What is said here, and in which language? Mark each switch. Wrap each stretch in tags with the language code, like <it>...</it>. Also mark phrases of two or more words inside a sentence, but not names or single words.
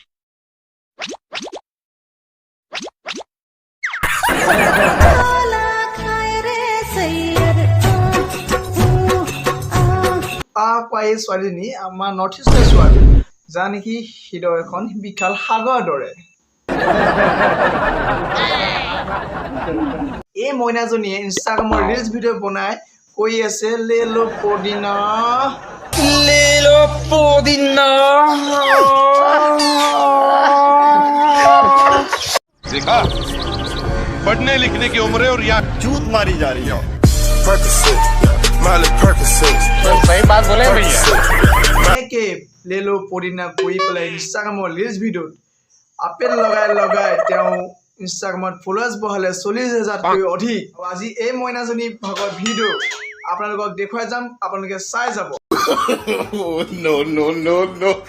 <as>পাই ছোৱালীজনী আমাৰ নৰ্থ ইষ্টৰ ছোৱালী যা নেকি হৃদয় এখন বিশাল সাগৰ দৰে এই মইনাজনীয়ে ইনষ্টাগ্ৰামৰ ৰিলছ ভিডিঅ' বনাই কৈ আছে</as> <hi>ले लो पुदीना देखा पढ़ने लिखने की उम्र है और यहाँ चूत मारी जा रही है। सही बात बोले भैया।</hi> <as>के</as> <hi>ले लो पुदीना</hi> <as>কৈ পেলাই ইনষ্টাগ্ৰামৰ ৰিলছ ভিডিঅ'ত আপেল লগাই তেওঁ ইনষ্টাগ্ৰামত ফলোৱাৰ্ছ বহালে 40,000তকৈ অধিক আজি এই মইনাজনী ভাগৰ ভিডিঅ' আপোনালোকক দেখুৱাই যাম আপোনালোকে চাই যাব</as> <en>No, no, no, no.</en>